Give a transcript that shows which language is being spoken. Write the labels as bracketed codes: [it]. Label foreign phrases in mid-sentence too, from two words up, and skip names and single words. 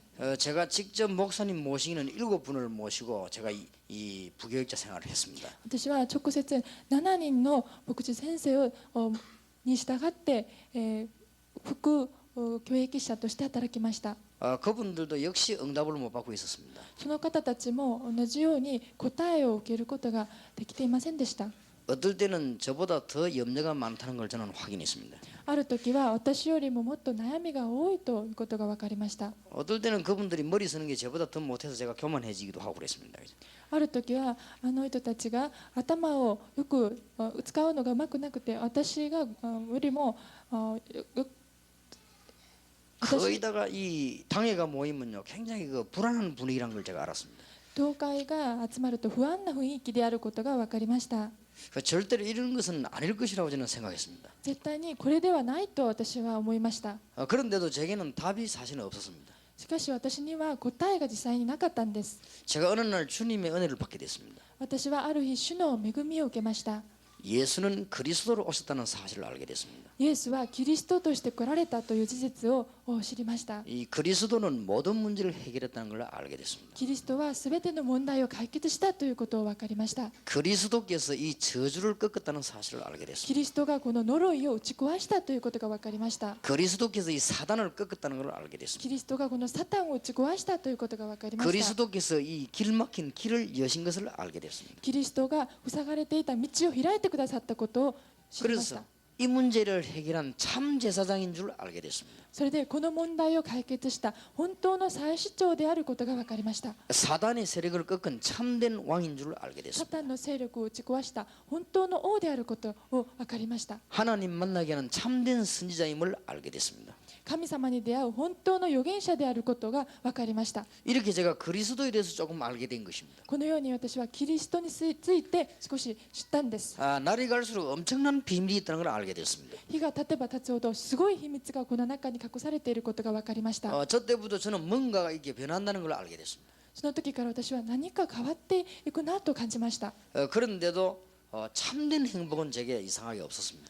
[ko] 제가 직접 목사님 모시기는 7분을 모시고 제가 이 부교육자 생활을 했습니다. [ja] 私は直接7人の牧師先生に従って、副教育者として働きました。 [ko] 그분들도 역시 응답을 못 받고 있었습니다. [ja] その方たちも同じように答えを受けることができていませんでした。 [ko] 어떨 때는 저보다 더 염려가 많다는 걸 저는 확인했습니다. [ja] ある時は私よりももっと悩みが多いということが分かりました。 [ko] 어떨 때는 그분들이 머리 쓰는 게 저보다 더 못해서 제가 교만해지기도 하고 그랬습니다. [ja] ある時はあの人たちが頭をよく使うのがうまくなくて私がよりも [ko] 거기다가 이 당회가 모이면요 굉장히 그 불안한 분위기란 걸 제가 알았습니다. [ja] 教会が集まると不安な雰囲気であることが分かりました。 [ko] 절대로 이런 것은 아닐 것이라고 저는 생각했습니다. [ja] 絶対にこれではないと私は思いました。 [ko] 그런데도 제게는 답이 사실은 없었습니다. [ja] しかし私には答えが実際になかったんです。 [ko] 제가 어느 날 주님의 은혜를 받게 됐습니다. [ja] 私はある日主の恵みを受けました。 [ko] 예수는 그리스도로 오셨다는 사실을 알게 됐습니다. [ja] イエスはキリストとして来られたという事実を知りました。 [ko] 이 그리스도는 모든 문제를 해결했다는 걸 알게 됐습니다. [ja] キリストはすべての問題を解決したということを分かりました。 [ko] 그리스도께서 이 저주를 꺾었다는 사실을 알게 됐습니다. [ja] キリストがこの呪いを打ち壊したということが分かりました。 [ko] 그리스도께서 이 사단을 꺾었다는 걸 알게 됐습니다. [ja] キリストがこのサタンを打ち壊したということが分かりました。 [ko] 그리스도께서 이 길 막힌 길을 여신 것을 알게 됐습니다. [ja] キリストが塞がれていた道を開いてくださったことを知りました。 [ko] 그래서 이 문제를 해결한 참 제사장인 줄 알게 됐습니다. [ja] それでこの問題を解決した本当の祭司長であることが分かりました。 [ko] 사단의 세력을 꺾은 참된 왕인 줄 알게 [ja] サ [ko] 됐습니다. [ja] タンの勢力を打ち壊した本当の王であることを分かりました。 [ko] 하나님 만나게 하는 참된 선지자임을 알게 됐습니다. [ja] 神様に出会う本当の預言者であることが分かりました。 [ko] 이렇게 제가 그리스도에 대해서 조금 알게 된 것입니다. [ja] このように私はキリストについて少し知ったんです。 [ko] 날이 갈수록 엄청난 비밀이 있다는 걸 알게 됐습니다. [ja] 日が経てば経つほどすごい秘密がこの中に隠されていることが分かりました。 [ko] 저 때부터 저는 뭔가가 이렇게 변한다는 걸 알게 됐습니다. [ja] その時から私は何か変わっていくなと感じました。 [ko] 그런데도 참된 행복은 제게 이상하게 없었습니다.